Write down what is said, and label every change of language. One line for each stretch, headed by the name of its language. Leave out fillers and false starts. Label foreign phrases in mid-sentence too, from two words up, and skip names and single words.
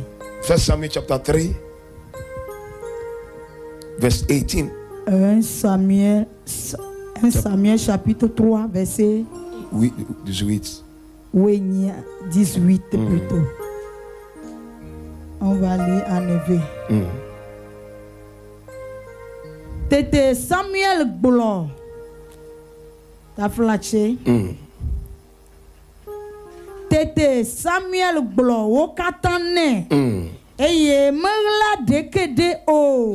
English: 1 Samuel chapter 3 verse 18.
French: 1 Samuel chapitre 3, verset Oui, 18. 18 plutôt. On va lire en éveil.
Ewe: Tete Samuel Gblɔ.
French: T'as flashé.
Ewe: Tete Samuel Gblɔ. Wo katã nɛ. Eye meɣla ɖeke ɖe o.